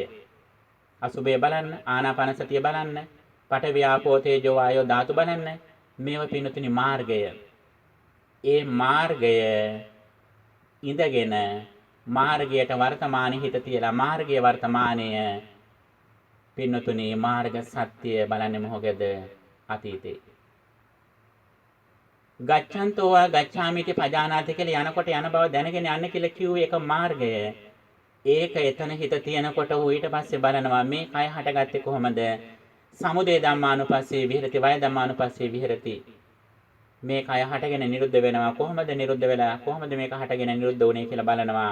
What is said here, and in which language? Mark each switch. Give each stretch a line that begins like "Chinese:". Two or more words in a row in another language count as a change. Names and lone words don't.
Sinhala: අසුබය බලන්න, ආනාපාන සතිය බලන්න,
Pali: පඨවි ආපෝ තේජෝ වායෝ
Sinhala: ධාතු බලන්න. මේව පින්නතුනි මාර්ගය. ඒ මාර්ගය ඉඳගෙන මාර්ගයට වර්තමානයේ හිත තියලා මාර්ගයේ වර්තමානය පින්නතුනි මාර්ග සත්‍ය බලන්නේ මොකද? අතීතේ.
Pali: ගච්ඡන්තෝ වා ගච්ඡාමිති පජානාති
Sinhala: කියලා යනකොට යන බව දැනගෙන යන්න කියලා කිව්වේ ඒක මාර්ගය. ඒක එතන හිත තියනකොට ඊට පස්සේ බලනවා මේ කය හටගත්තේ කොහොමද?
Pali: සමුදය ධම්මානුපස්සේ විහෙරති වය ධම්මානුපස්සේ විහෙරති.
Sinhala: මේ කය හටගෙන නිරුද්ධ වෙනවා කොහොමද නිරුද්ධ වෙලා කොහොමද මේක හටගෙන නිරුද්ධ වුනේ කියලා බලනවා.